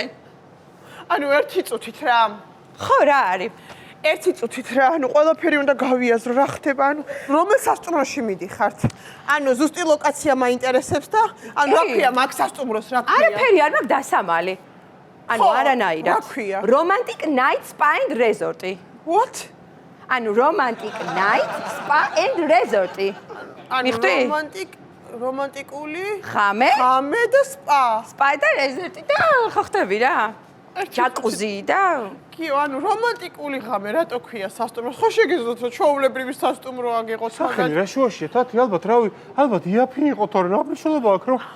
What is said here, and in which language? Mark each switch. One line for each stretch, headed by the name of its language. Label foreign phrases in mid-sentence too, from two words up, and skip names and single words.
Georgian: ანუ ერთი წუთით რა. ხო რა არის? ერთი წუთით რა, ანუ ყველაფერი უნდა გავიაზრო, რა ხდება, ანუ რომელ სასტუმროში მიდიხართ? ანუ ზუსტი ლოკაცია მაინტერესებს და ანუ რა ქვია მაგ სასტუმროს რა ქვია? არაფერი არ მაქვს დასამალი. ანუ ხო, არანაირად. რა ქვია? Romantic Night Spa and Resort. What? ანუ Romantic Night Spa and Resort. მიხდი? რომანტიკული ხამე? ხამე და სპა. Spa და Resort და ხო ხტები რა? ჯაკუზი და კიო, ანუ რომანტიკული ხამე რატო ქვია სასტუმროს? ხო შეგეძლოთ რომ ჩვეულებრივი სასტუმრო აგიღოთ სახელი მაგათ. რა შუაშია თათი ალბათ იაფი იყო თორე რა მნიშვნელობა აქვს რომ